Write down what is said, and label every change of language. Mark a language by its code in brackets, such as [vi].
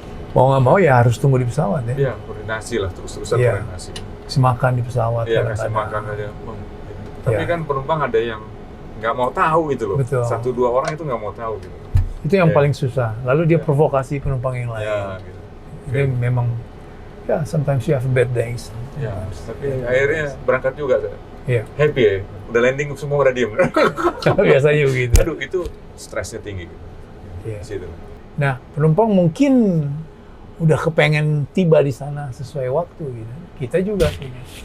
[id] Mau nggak mau ya harus tunggu di pesawat ya. Iya, koordinasi lah, terus-terusan Iya. koordinasi. Kasih makan di pesawat. Iya, kasih makan aja. Tapi kan penumpang ada yang nggak mau tahu gitu loh. Betul. 1-2 orang itu nggak mau tahu gitu. Itu yang paling susah. Lalu dia provokasi penumpang yang lain. Ya, gitu. Jadi memang, ya [en] sometimes you have bad days. [id] Ya, tapi akhirnya berangkat juga saya. Iya. Happy ya, udah landing semua udah diem. Biasanya begitu. Aduh, itu stresnya tinggi. Iya. Situ. Nah, penumpang mungkin udah kepengen tiba di sana sesuai waktu gitu. Kita juga punya.